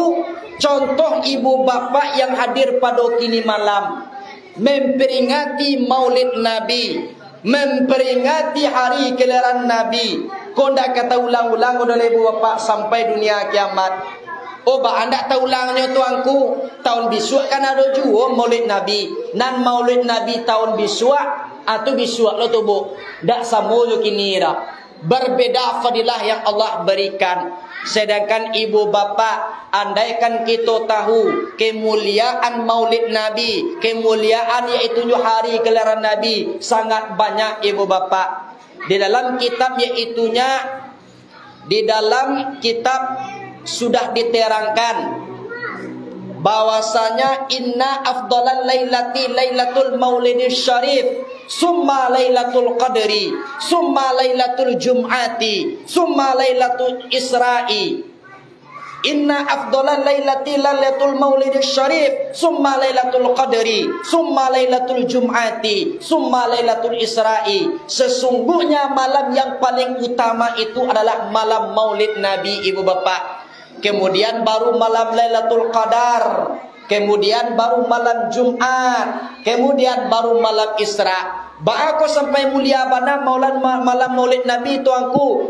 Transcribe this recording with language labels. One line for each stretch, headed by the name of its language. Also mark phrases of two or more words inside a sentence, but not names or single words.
Indonesian: Contoh ibu bapak yang hadir pada kini malam memperingati Maulid Nabi, memperingati hari kelahiran Nabi.
Minangkabau: Kau ndak kata ulang-ulang oleh ibu bapak sampai dunia kiamat. Oh bah anda tahu ulangnya tuanku. Tahun bisua kan ada juga Maulid Nabi. Nan Maulid Nabi tahun bisua atau bisua lo tu bu. Ndak sama jo kini dah.
Indonesian: Berbeda fadilah yang Allah berikan. Sedangkan ibu bapa, andaikan kita tahu kemuliaan Maulid Nabi, kemuliaan yaitu hari kelahiran Nabi sangat banyak ibu bapa. Di dalam kitab yaitunya, di dalam kitab sudah diterangkan bahwasanya
Arabic: إن أفضل الليالي ليلة المولد الشريف. ثم ليلة القدر، ثم ليلة الجمعة، ثم ليلة الإسراء. إن أفضل الليالي ليلة المولد الشريف، ثم ليلة القدر، ثم ليلة الجمعة، ثم ليلة الإسراء.
Indonesian: Sesungguhnya malam yang paling utama itu adalah malam maulid Nabi, ibu bapak. Kemudian baru malam lailatul qadar, kemudian baru malam Jumat, kemudian baru malam Isra.
Minangkabau: Aku sampai mulia bana malam maulid Nabi tuanku.